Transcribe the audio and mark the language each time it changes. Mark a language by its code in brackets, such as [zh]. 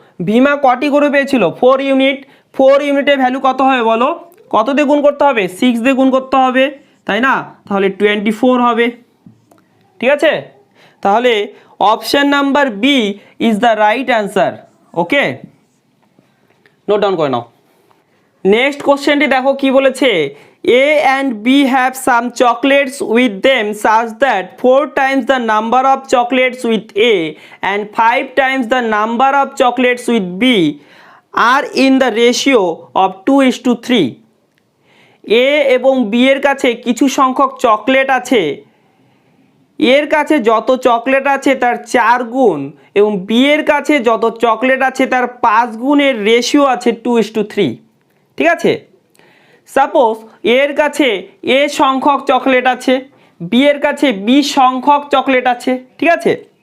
[bn] ভীমা কটি গরু পেয়েছিল 4 ইউনিট, 4 ইউনিটের ভ্যালু কত হবে বলো, কত দিয়ে গুণ করতে হবে 6 দিয়ে গুণ করতে হবে, তাই না? তাহলে 24 হবে, ঠিক আছে? তাহলে [en] Option number B is the right answer. [bn] Okay, note down করে নাও। নেক্সট কোশ্চেনটি দেখো কি বলেছে, [en] A and B have some chocolates with them such that 4 times the number of chocolates with A and 5 times the number of chocolates with B are in the ratio of 2:3। [bn] এ এবং B এর কাছে কিছু সংখ্যক chocolate আছে, এর কাছে যত chocolate আছে তার 4 গুণ এবং বি এর কাছে যত চকলেট আছে তার 5 গুণের রেশিও আছে 2:3, ঠিক আছে? সাপোজ এর কাছে এ সংখ্যক চকলেট আছে, বি এর কাছে বি সংখ্যক চকলেট আছে, ঠিক আছে?